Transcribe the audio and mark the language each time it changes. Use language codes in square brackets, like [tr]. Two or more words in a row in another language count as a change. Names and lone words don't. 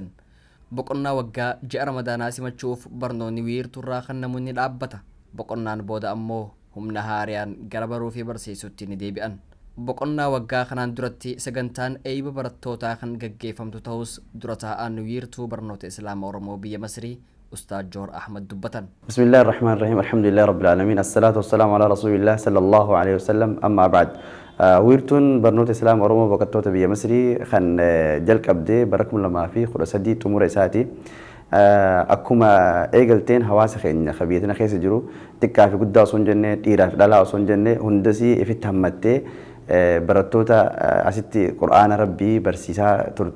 [om] Boqonnaa waggaa ji'a ramadaanaa simachuuf barnoonni wiirtuurraa kan namoonni dhaabbata. Boqonnaan booda ammoo humna haariyaan gara baruu fi barsiisutti ni deebi'an. Boqonnaa waggaa kanaan duratti sagantaan eeyba barattootaa kan gaggeeffamtu ta'us dura taa'aan wiirtuu barnoota islaama oromoo biyya masrii ustaad joor ahmad dubbatan. [ar] بسم الله الرحمن الرحيم الحمد لله رب العالمين الصلاة والسلام على رسول الله صلى الله عليه وسلم أما بعد [om] wiirtuun barnoota islaama oromoo barattoota biyya masrii kan jalqabdee barakum lamaa fi 13 xumura isaati. Akkuma eegalteen hawaasa keenya biyya keessa jiru xiqqaa fi guddaa osoo hin jenne dhiiraa fi dhalaa osoo hin jenne hundasii ifitti hammattee barattoota asitti qur'aana rabbii barsiisaa turte.